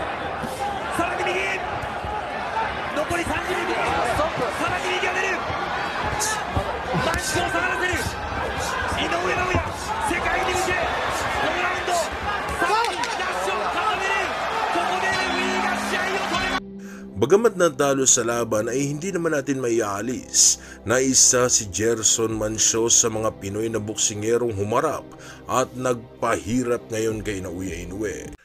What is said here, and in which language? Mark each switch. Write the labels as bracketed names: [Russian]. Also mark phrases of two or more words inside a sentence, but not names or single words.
[Japanese] さらに右残り30秒。さらに右が出る。マンショーを下がらせる。井上尚弥世界に向けこのラウンドさらにダッシュを重ねる。ここでレフェリーが試合を止めます。 [Filipino] Bagamat natalo sa laban ay hindi naman natin maialis na isa si Gerson Mancio sa mga Pinoy na boksingerong humarap at nagpahirap ngayon kay Naoya Inoue.